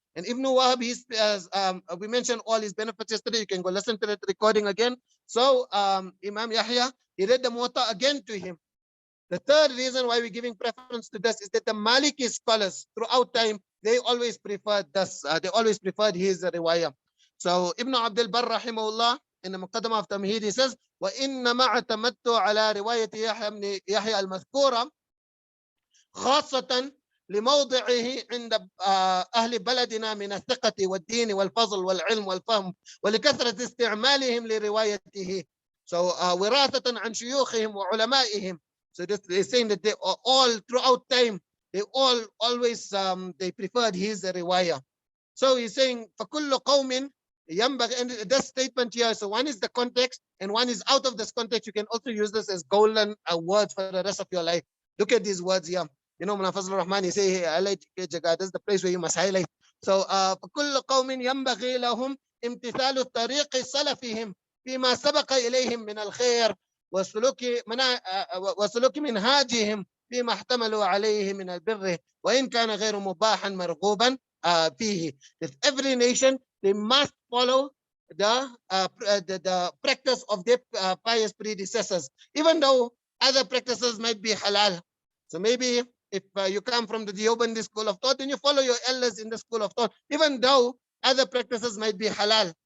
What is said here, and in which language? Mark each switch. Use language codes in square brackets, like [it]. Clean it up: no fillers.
[en] And Ibn Wahab, we mentioned all his benefits yesterday. You can go listen to that recording again. So Imam Yahya, he read the Muwatta again to him. The third reason why we're giving preference to this is that the Maliki scholars throughout time, they always preferred this. They always preferred his riwayah. So Ibn Abdul Barr rahimahullah in the Muqaddamah of Tamhid, he says, [ar] وَإِنَّمَا اعْتَمَدْتُ عَلَى رِوَايَةِ يَحْيَى بْنِ يَحْيَى الْمَذْكُورَةِ خاصة لموضعه عند أهل بلدنا من الثقة والدين والفضل والعلم والفهم ولكثرة استعمالهم لروايته. [en] So [ar] وراثة عن شيوخهم وعلمائهم. [en] So this is saying that they all throughout time, they all always they preferred his riwayah. So he's saying [ar] فكل قوم ينبغي, [en] and this statement here, so one is the context and one is out of this context. You can also use this as golden words for the rest of your life. Look at these words here. [ar] من فضل الرحمن, [en] you say, highlight Jaga. This is the place where you must highlight. [ar] So, فكل قوم ينبغي لهم امتثال طريق سلفهم فيما سبق إليهم من الخير وسلوك منهاجهم فيما احتملوا عليه من البر وإن كان غير مباحا مرغوبا فيه. [en] That every nation they must follow the practice of their pious predecessors, even though other practices might be halal. So maybe if you come from the Deobandi school of thought, then you follow your elders in the school of thought, even though other practices might be halal.